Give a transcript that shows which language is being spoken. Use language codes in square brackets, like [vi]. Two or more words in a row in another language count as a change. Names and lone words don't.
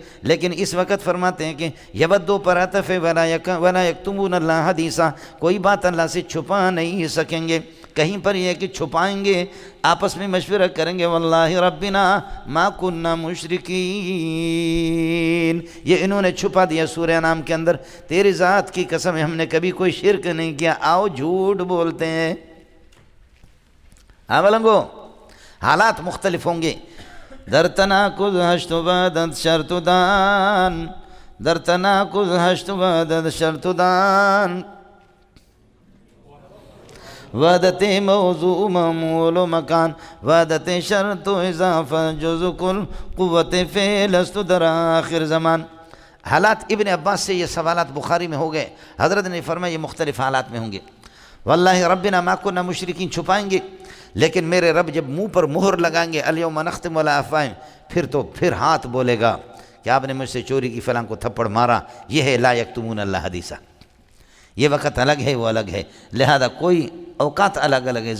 [ur] لیکن اس وقت فرماتے ہیں کہ یودو پر عطف ہے، [ar] ولا یکتمون اللہ حدیثا، [ur] کوئی بات اللہ سے چھپا نہیں سکیں گے، کہیں پر یہ کہ چھپائیں گے، آپس میں مشورہ کریں گے، [ar] واللہ ربنا ما کننا مشرکین، [ur] یہ انہوں نے چھپا دیا سورہ انعام کے اندر، تیری ذات کی قسم ہے ہم نے کبھی کوئی شرک نہیں کیا، آؤ جھوٹ بولتے ہیں۔ ہاں ملنگو، حالات مختلف ہوں گے، [fa] در تناقض ہشت بعدد شرط دان، در تناقض ہشت بعدد شرط دان، وعدت موضوع معمول و مکان، وعدت شرط و اضافہ جز کل قوت فعل است در آخر زمان۔ [ur] حالات ابن عباس سے یہ سوالات بخاری میں ہو گئے، حضرت نے فرمایا یہ مختلف حالات میں ہوں گے، [ar] واللہ ربنا ما کننا مشرکین، [ur] چھپائیں گے، لیکن میرے رب جب منہ پر مہر لگائیں گے، [ar] الیوم نختم علی افواہہم، [ur] پھر ہاتھ بولے گا کہ آپ نے مجھ سے چوری کی، فلاں کو تھپڑ مارا، یہ ہے [ar] لا یکتمون اللہ حدیثا، [ur] یہ وقت الگ ہے، وہ الگ ہے، لہذا کوئی اوقات الگ الگ ہے۔